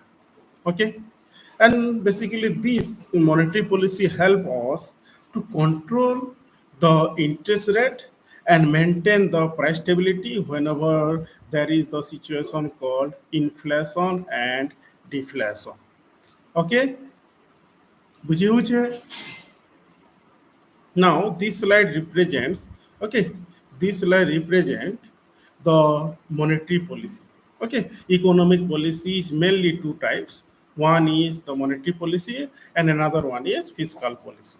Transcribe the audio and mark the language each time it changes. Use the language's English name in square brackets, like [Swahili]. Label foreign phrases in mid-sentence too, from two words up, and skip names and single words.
[English] Okay, and basically this monetary policy help us to control the interest rate and maintain the price stability whenever there is the situation called inflation and deflation. [Odia] Okay, ବୁଝି ହଉଛେ? [English] Now this slide represents, okay, this slide represent the monetary policy. Okay, economic policy is mainly two types. One is the monetary policy and another one is fiscal policy.